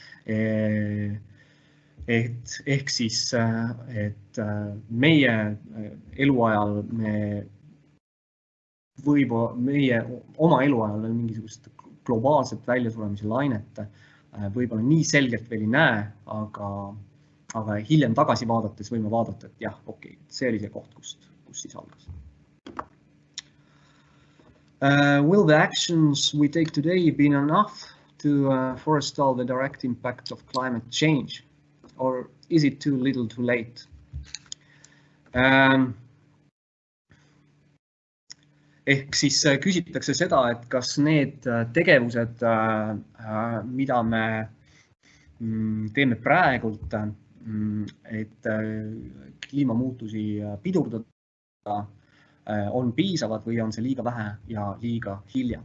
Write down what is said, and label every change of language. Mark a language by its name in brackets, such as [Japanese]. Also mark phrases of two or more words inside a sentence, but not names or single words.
[Estonian] Ehk siis, et meie eluajal meie oma eluajal mingisugust globaalset väljasuremise lainet võib-olla nii selgelt veel ei näe, aga hiljem tagasi vaadates võime vaadata, et jah, okei, see oli see koht, kus siis algas. [English] Will the actions we take today be enough to forestall the direct impact of climate change? Or is it too little too late? [Estonian] Ehk siis küsitakse seda, et kas need tegevused, mida me teeme praegult, et kliimamuutusi pidurdada, on piisavad või on see liiga vähe ja liiga hilja.